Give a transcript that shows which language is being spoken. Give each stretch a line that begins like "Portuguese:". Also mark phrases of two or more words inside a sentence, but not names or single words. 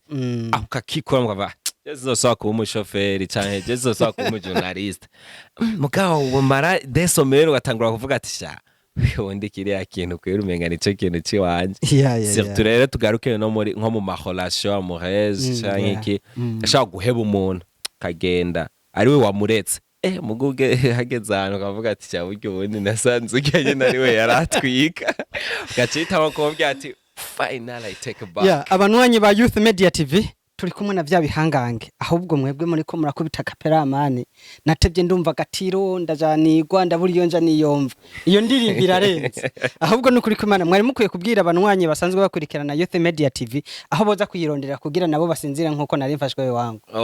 Rundi: akakikora mukava jezo kuba umushoferi canke jezo kuba umujournaliste mugabo bumara desomero gatangura kuvuga ati sha ubundi kiriya kintu kwera umenga nico kintu ciwanje surtout rero tugaruke no muri nko mu ma
French: relation amoureuse
Rundi: canke iki ashaka guheba umuntu kagenda ari we wamuretse muguge hageze ahantu kavuga ati cya buryo ubundi nasanze uganye nari we yaratwika gacita bakobya ati
English: final I take back.
Rundi: Abanwanyi ba Youth Media TV turi kumwe na vya bihangange ahubwo mwebwe muri ko murakubita kapera amani natebye ndumva gatiro ndajanirwa ndaburiyo nja niyomva iyo ndirimbo irarenze ahubwo nukuri kumana mwari mukwiye kubwira abanwanyi basanzwe bakurikirana Youth Media TV aho boza kuyirondera kugira nabo basinzira nkuko nari mfashwe we wangu.